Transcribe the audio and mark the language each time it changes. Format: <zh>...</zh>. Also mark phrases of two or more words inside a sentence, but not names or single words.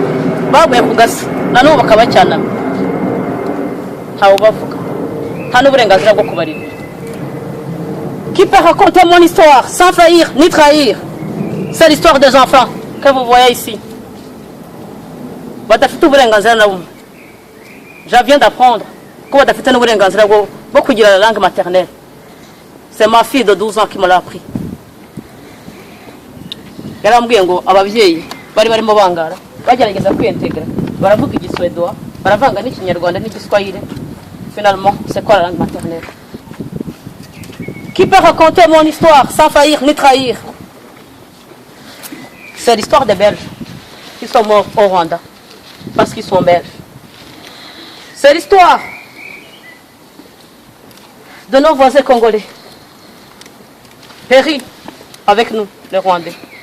<fr>Qui peut raconter mon histoire sans faillir ni trahir? C'est l'histoire des enfants que vous voyez ici. Je viens d'apprendre que la langue maternelle. C'est ma fille de 12 ans qui me l'a appris.</fr> <rn>Yarambwiye ngo abavyeyi bari barimo bangara bagerageza kwintegra baravuga igiswedwa baravanga n'ikinyarwanda n'igiswahili.</rn> <fr>Finalement, c'est quoi la langue maternelle? Qui peut raconter mon histoire sans faillir ni trahir? C'est l'histoire des Belges qui sont morts au Rwanda parce qu'ils sont belges. C'est l'histoire de nos voisins congolais, péris avec nous, les Rwandais.</fr>